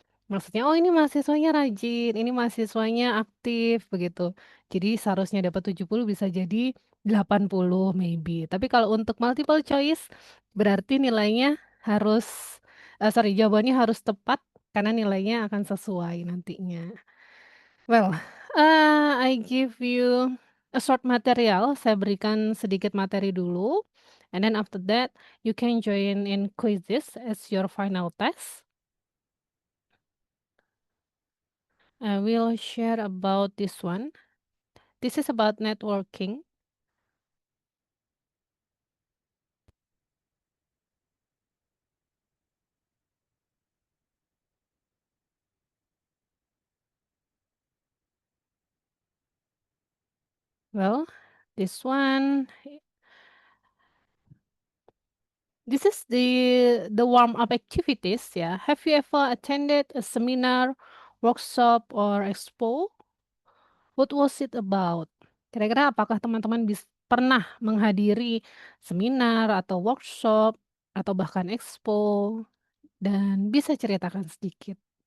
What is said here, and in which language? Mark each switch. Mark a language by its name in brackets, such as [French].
[Indonesian] Maksudnya, oh ini mahasiswanya rajin, ini mahasiswanya aktif, begitu. Jadi seharusnya dapat 70 bisa jadi 80 maybe. Tapi kalau untuk multiple choice, berarti nilainya harus, sorry, jawabannya harus tepat karena nilainya akan sesuai nantinya. [English] Well, I give you a short material. [Indonesian] Saya berikan sedikit materi dulu. [English] And then after that, you can join in quizzes as your final test. I will share about this one. This is about networking. Well, this one, this is the warm-up activities ya. Have you ever attended a seminar, workshop, or expo? What was it about? [Indonesian] Kira-kira apakah teman-teman pernah menghadiri seminar atau workshop atau bahkan expo dan bisa ceritakan sedikit?